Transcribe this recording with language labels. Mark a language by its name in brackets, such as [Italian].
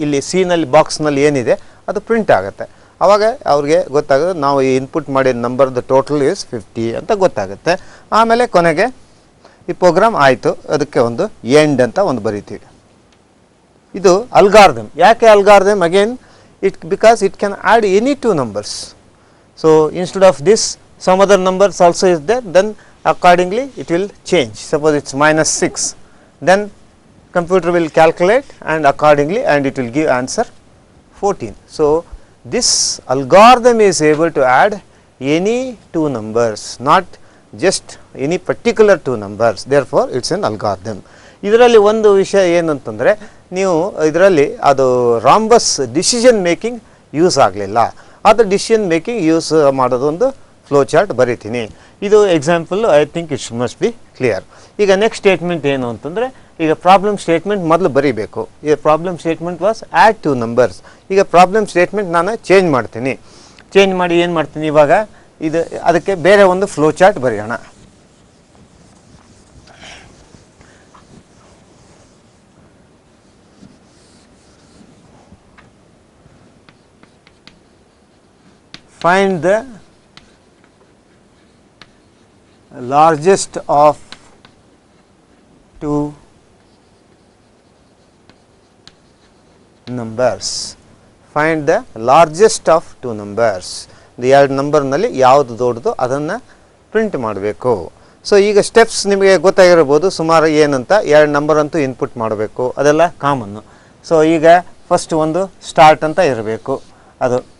[Kannada] ಇಲ್ಲಿ ಸಿನಲ್ಲಿ ಬಾಕ್ಸ್ನಲ್ಲಿ ಏನಿದೆ ಅದು ಪ್ರಿಂಟ್ ಆಗುತ್ತೆ. ಆವಾಗ ಅವ್ರಿಗೆ ಗೊತ್ತಾಗೋದು ನಾವು ಈ ಇನ್ಪುಟ್ ಮಾಡಿದ ನಂಬರ್ದು [English] total is 50 [Kannada] ಅಂತ ಗೊತ್ತಾಗುತ್ತೆ. ಆಮೇಲೆ ಕೊನೆಗೆ ಈ ಪ್ರೋಗ್ರಾಮ್ ಆಯಿತು, ಅದಕ್ಕೆ ಒಂದು ಎಂಡ್ ಅಂತ ಒಂದು ಬರಿತೀವಿ. ಇದು ಅಲ್ಗಾರಿದಮ್. ಯಾಕೆ algorithm? [English] Again because it can add any 2 numbers. So instead of this some other numbers also is there, then accordingly it will change. Suppose it's -6, then computer will calculate and accordingly and it will give answer 14. So this algorithm is able to add any 2 numbers, not just any particular 2 numbers. Therefore it's an algorithm. [Kannada] ಇದರಲ್ಲಿ ಒಂದು ವಿಷಯ ಏನು ಅಂತಂದರೆ, ನೀವು ಇದರಲ್ಲಿ ಅದು rhombus decision making use ಆಗಲಿಲ್ಲ. ಅದು ಡಿಸಿಷನ್ ಮೇಕಿಂಗ್ ಯೂಸ್ ಮಾಡೋದು ಒಂದು ಫ್ಲೋ ಚಾರ್ಟ್ ಬರೀತೀನಿ. ಇದು example. [English] I think it's must be clear. [Kannada] ಈಗ ನೆಕ್ಸ್ಟ್ ಸ್ಟೇಟ್ಮೆಂಟ್ ಏನು ಅಂತಂದರೆ, ಈಗ ಪ್ರಾಬ್ಲಮ್ ಸ್ಟೇಟ್ಮೆಂಟ್ ಮೊದಲು ಬರೀಬೇಕು. ಈಗ [English] Problem statement was add 2 numbers. [Kannada] ಈಗ ಪ್ರಾಬ್ಲಮ್ ಸ್ಟೇಟ್ಮೆಂಟ್ ನಾನು ಚೇಂಜ್ ಮಾಡ್ತೀನಿ. ಚೇಂಜ್ ಮಾಡಿ ಏನು ಮಾಡ್ತೀನಿ, ಇವಾಗ ಅದಕ್ಕೆ ಬೇರೆ ಒಂದು ಫ್ಲೋ ಚಾರ್ಟ್ ಬರೆಯೋಣ. [English] find the largest of two numbers. Find the largest of two numbers. [Kannada] ಎರಡು ನಂಬರ್ನಲ್ಲಿ ಯಾವುದು ದೊಡ್ಡದು ಅದನ್ನು ಪ್ರಿಂಟ್ ಮಾಡಬೇಕು. ಸೊ ಈಗ ಸ್ಟೆಪ್ಸ್ ನಿಮಗೆ ಗೊತ್ತಾಗಿರ್ಬೋದು ಸುಮಾರು ಏನಂತ. ಎರಡು ನಂಬರ್ ಅಂತೂ ಇನ್ಪುಟ್ ಮಾಡಬೇಕು, ಅದೆಲ್ಲ ಕಾಮನ್ನು. ಸೊ ಈಗ ಫಸ್ಟ್ ಒಂದು ಸ್ಟಾರ್ಟ್ ಅಂತ ಇರಬೇಕು ಅದು.